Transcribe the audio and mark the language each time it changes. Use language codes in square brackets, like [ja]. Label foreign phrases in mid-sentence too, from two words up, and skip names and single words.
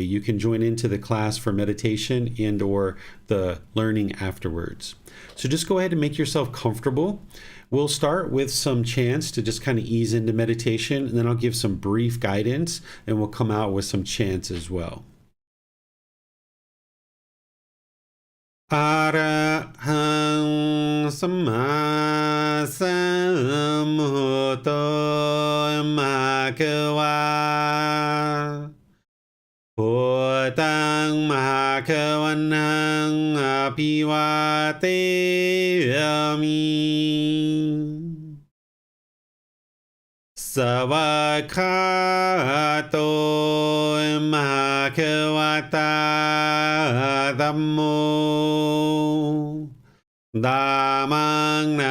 [en] You can join into the class for meditation and or the learning afterwards. So just go ahead and make yourself comfortable. We'll start with some chants to just kind of ease into meditation, and then I'll give some brief guidance and we'll come out with some chants as well. [pi] Arahang Sama Sambuddho Bhagava Buddhaṃ Bhagavaṇaṃ Abhivādeyami Savakhato Bhagavata Dhammo Dhammang